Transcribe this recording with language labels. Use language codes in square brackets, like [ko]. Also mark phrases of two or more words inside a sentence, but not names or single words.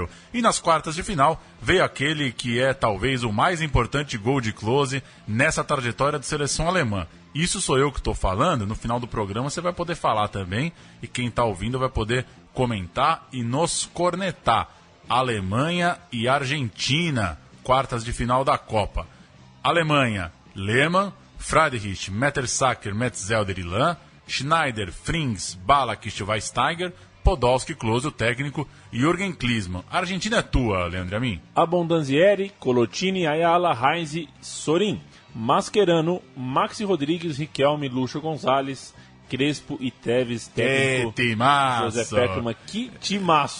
[pt] E nas quartas de final veio aquele que é talvez o mais importante gol de Klose nessa trajetória de seleção alemã. Isso sou eu que estou falando, no final do programa você vai poder falar também, e quem está ouvindo vai poder comentar e nos cornetar. Alemanha e Argentina, quartas de final da Copa. Alemanha, Lehmann, Friedrich, Mertesacker, Metzelder e Lahn, Schneider, Frings, Ballack, Schweinsteiger, Podolski, Klose, o técnico, e Jürgen Klinsmann. A Argentina é tua, Leandro Amin. Abondanzieri, Colottini, Ayala, Heinz, Sorin, Mascherano, Maxi Rodrigues, Riquelme, Lúcio Gonzalez, Crespo e Tevez, técnico José Peckman. Que timaço!